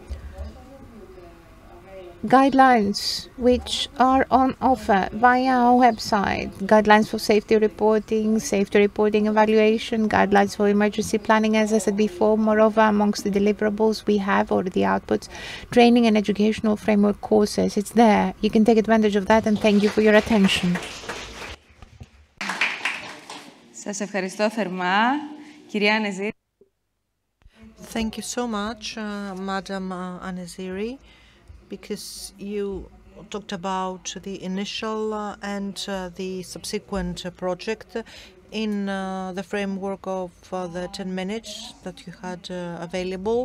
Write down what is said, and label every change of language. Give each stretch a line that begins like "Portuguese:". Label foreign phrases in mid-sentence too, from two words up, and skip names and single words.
English: Guidelines which are on offer via our website: guidelines for safety reporting evaluation, guidelines for emergency planning, as I said before. Moreover, amongst the deliverables we have, or the outputs, training and educational framework courses. It's there. You can take advantage of that, and thank you for your attention.
Greek: Σας ευχαριστώ θερμά, κυρία Ανεζήρη.
English: Thank you so much, Madam Aneziri, because you talked about the initial and the subsequent project in the framework of the 10 minutes that you had available.